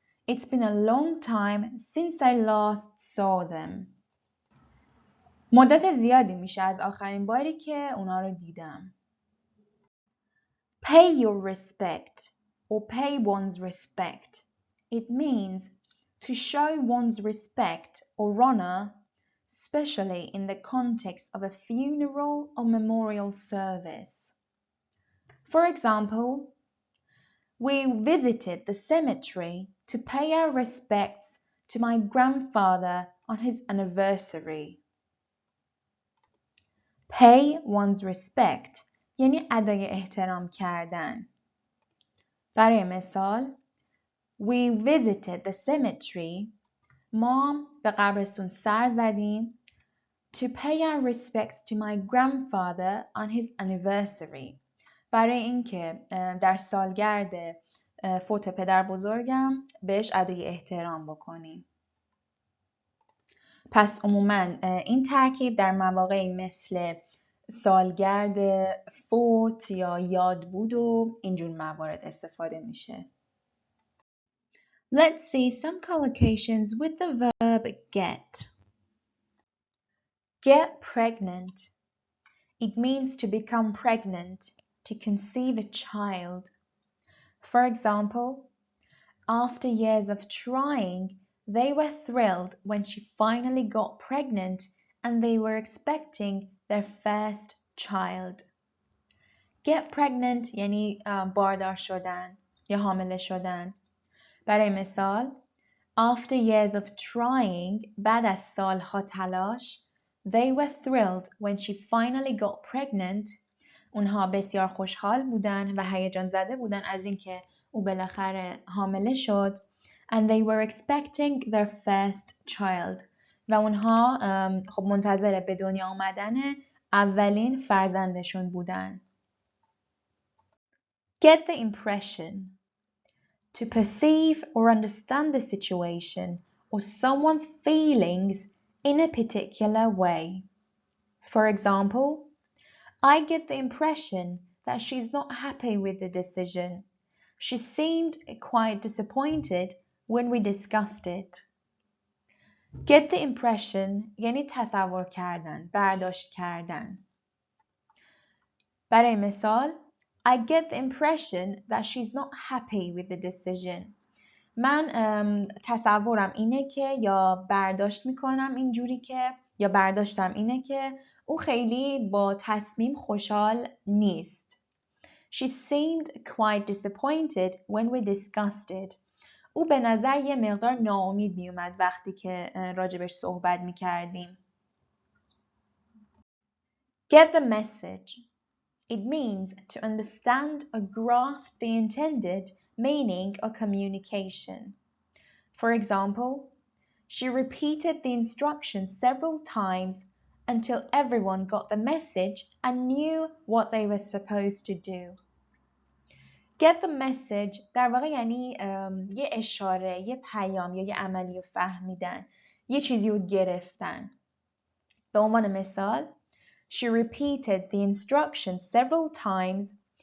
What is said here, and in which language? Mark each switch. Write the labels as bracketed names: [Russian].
[English] It's been a long time since I last saw them. [Persian] مدت زیادی میشه از آخرین باری که اونا رو دیدم. [English] Pay your respect or pay one's respect. It means to show one's respect or honor, especially in the context of a funeral or memorial service. For example, we visited the cemetery to pay our respects to my grandfather on his anniversary. Pay one's respect [Persian] یعنی ادای احترام کردن. برای مثال [English] We visited the cemetery. [Persian] ما به قبرستون سر زدیم [English] to pay our respects to my grandfather on his anniversary. [Persian] برای اینکه در سالگرد فوت پدر بزرگم بهش ادای احترام بکنیم. پس عموماً این ترکیب در مواقعی مثل سالگرد فوت یا یادبود و اینجور موارد استفاده میشه. [English] Let's see some collocations with the verb get. Get pregnant. It means to become pregnant, to conceive a child. For example, after years of trying, they were thrilled when she finally got pregnant and they were expecting their first child. Get pregnant [Persian] یعنی باردار شدن یا حامله شدن. برای مثال [English] After years of trying, [Persian] بعد از سالها تلاش, [English] they were thrilled when she finally got pregnant. [Persian] اونها بسیار خوشحال بودن و هیجان زده بودن از اینکه او بالاخره حامله شد. [English] And they were expecting their first child. [Persian] و اونها خب منتظر به دنیا آمدن اولین فرزندشون بودن. [English] Get the impression. To perceive or understand the situation or someone's feelings in a particular way. For example, I get the impression that she's not happy with the decision. She seemed quite disappointed when we discussed it. Get the impression [Persian] یعنی تصور کردن، برداشت کردن. برای مثال [English] I get the impression that she's not happy with the decision. [Persian] من تصورم اینه که یا برداشت میکنم اینجوری که یا برداشتم اینه که او خیلی با تصمیم خوشحال نیست. [English] She seemed quite disappointed when we discussed it. [Persian] او به نظر یه مقدار ناامید می اومد وقتی که راجبش صحبت می کردیم. [English] Get the message. It means to understand or grasp the intended meaning or communication. For example, she repeated the instructions several times until everyone got the message and knew what they were supposed to do. Get the message [Persian] در واقع یعنی یه اشاره، یه پیام یا یه عملی رو فهمیدن، یه چیزی رو گرفتن. به عنوان مثال [English] She repeated the instructions several times.